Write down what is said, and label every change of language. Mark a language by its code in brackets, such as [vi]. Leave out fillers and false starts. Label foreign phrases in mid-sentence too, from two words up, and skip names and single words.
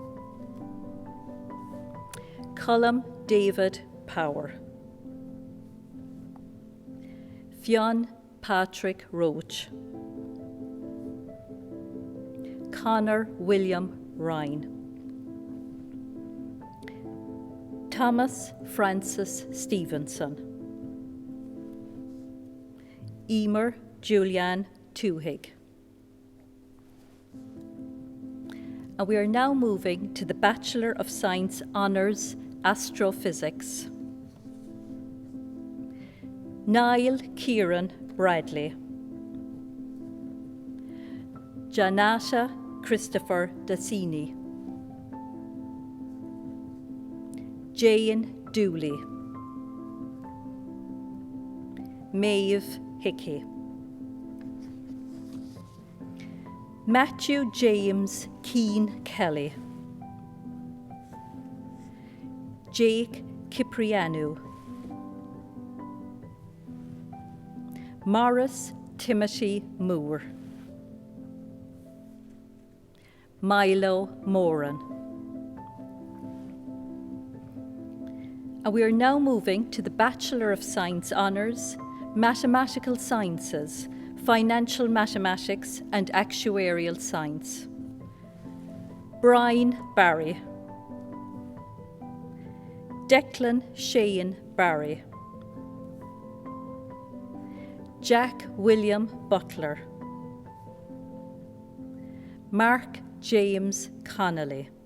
[en] Cullum David Power, Fionn Patrick Roach, Connor William Ryan, Thomas Francis Stevenson, Emer Julian Tuhig. And we are now moving to the Bachelor of Science Honours, Astrophysics. Niall Kieran Bradley, Janata Christopher Dassini, Jane Dooley, Maeve Hickey, Matthew James Keane Kelly. Jake Ciprianu. Morris Timothy Moore. Milo Moran. And we are now moving to the Bachelor of Science Honours, Mathematical Sciences, Financial Mathematics and Actuarial Science. Brian Barry. Declan Shane Barry. Jack William Butler. Mark James Connolly.